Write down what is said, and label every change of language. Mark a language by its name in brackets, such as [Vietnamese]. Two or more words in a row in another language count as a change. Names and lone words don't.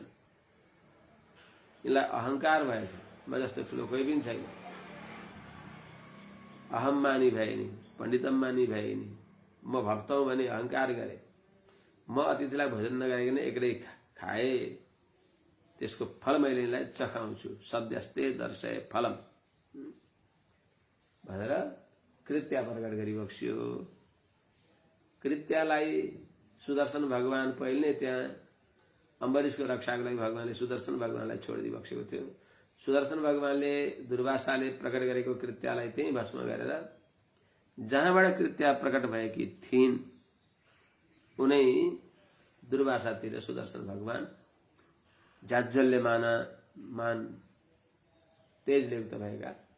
[Nepali] यिनलाई अहंकार भएछ, म जस्तो ठुलो कोही पनि छैन, [Sanskrit] अहम मानी [Nepali] भए नि, [Sanskrit] पण्डितम मानी [Nepali] भए नि, म भक्त हुँ भने अहंकार गरे, म अतिथिलाई भोजन नगरिकन एक्लै खाए, त्यसको फल मैले यिनलाई चखाउँछु, [Sanskrit] सद्यस्ते दर्शय फलम [Nepali] भनेर कृत्या प्रकट गरिबक्स्यो। कृत्यालाई सुदर्शन भगवान पहिले नै त्यहाँ अम्बरीशको रक्षाको लागि भगवानले सुदर्शन भगवानलाई छोडिदिबक्सेको थियो। सुदर्शन भगवानले दुर्वासाले प्रकट गरेको कृत्यालाई त्यही भस्म गरेर जहाँबाट कृत्या प्रकट भएकी थिइन् उनै दुर्वासातिर सुदर्शन भगवान जाज्जल्यमान तेजले युक्त भएका